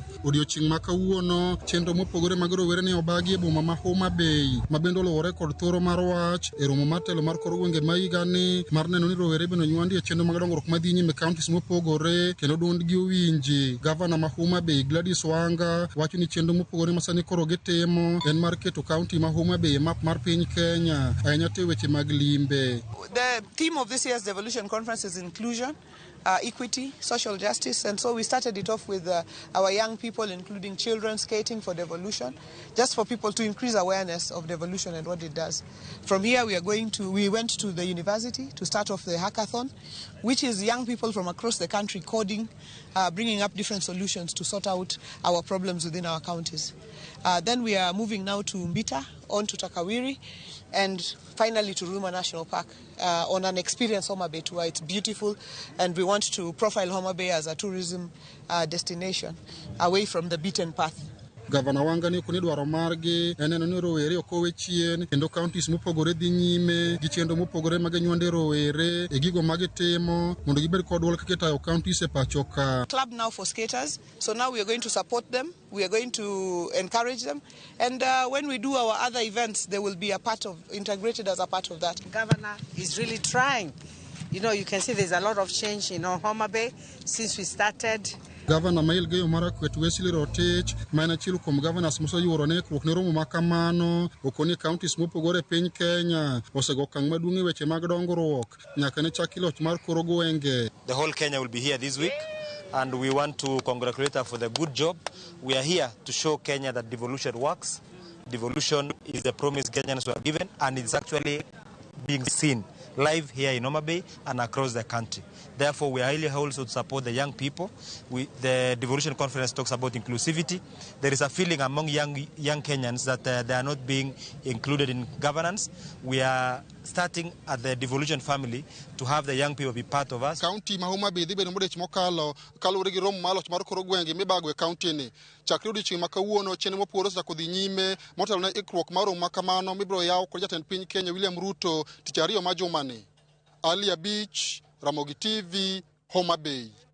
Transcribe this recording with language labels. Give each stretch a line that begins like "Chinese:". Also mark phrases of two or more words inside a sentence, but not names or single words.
Luo (Kenya and Tanzania): Odiochieng' ma kawuono chendo mopogore mag rowere ne obagi e boma ma Homa Bay mabende oluwore kod thoro mar wach e romo mar telo mar koro gwenge ma higani mar neno ni rowere bende onywandi e chendo mag dongruok madhi nyime kauntis mopogore kendo duondgi owinji. Gavana ma Homa Bay Gladys Wanga wacho ni chendo mopogore masani koro gitimo en mar keto kaunti ma Homa Bay map mar piny Kenya ahinya te weche mag limbe.
English: The theme of this year's devolution conference is inclusion, equity, social justice, and so we started it off with our young people, including children, skating for devolution, just for people to increase awareness of devolution and what it does. From here we went to the university to start off the hackathon, which is young people from across the country coding, bringing up different solutions to sort out our problems within our counties. Then we are moving now to Mbita, on to Takawiri, and finally to Ruma National Park on an experience Homa Bay tour. It's beautiful, and we want to profile Homa Bay as a tourism destination away from the beaten path.
Luo (Kenya and Tanzania): Gavana Wanga ni kuni dwaro margi eneno ni rowere okowe chien kendo counties mopogore dhi nyime gi chendo mopogore mag nywande rowere e gigo magitimo mondo gibed kod duol kaka tayo counties e pacho ka.
English: Club now for skaters, so now we are going to support them, we are going to encourage them, and when we do our other events they will be integrated as a part of that. Governor is really trying. You know, you can see there's a lot of change in Homa Bay since we started.
Luo (Kenya and Tanzania): Governor Mail Geyo Marakwet Wesley Rotich maena chilu kom governors moso yuoro ne ikruok ne romo makamano okoni counties mopogore piny Kenya osego okang' maduong' e weche mag dongruok nyaka ne chak loch mar koro gwenge.
English: The whole Kenya will be here this week, and we want to congratulate her for the good job. We are here to show Kenya that devolution works. Devolution is the promise Kenyans were given, and it's actually being seen live here in Homa Bay and across the country. Therefore, we are highly also to support the young people. The devolution conference talks about inclusivity. There is a feeling among young Kenyans that they are not being included in governance. We are starting at the devolution family to have the young people be part of us.
Luo (Kenya and Tanzania): County ma Homa Bay dhibedo modech mokalo kalure gi romo maloch mar koro gwenge mibago e county ni. Chakre odiochieng' ma kawuono chene mopogore osechako dhi nyime motelo ne ikruok mar romo makamano mibiro yaw kod jatend piny Kenya William Ruto tich ariyo ma jumani. Alia Beach, Ramogi TV, Homa Bay.